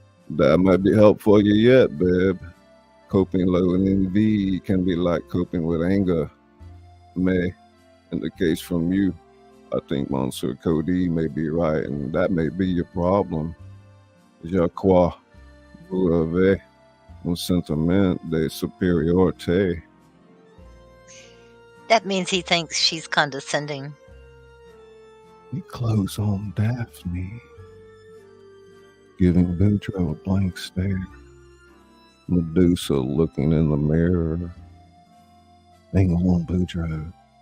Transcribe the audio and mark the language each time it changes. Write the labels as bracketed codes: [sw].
[en] That might be helpful you yet, babe. Coping low in envy can be like coping with anger. May, in the case from you, I think Monsieur Cody may be right, and that may be your problem. [fr] Je crois, vous avez un sentiment de supériorité. [en] That means he thinks she's condescending. He closed on Daphne, giving Boudreaux a blank stare. Medusa looking in the mirror. Hang on, Boudreaux.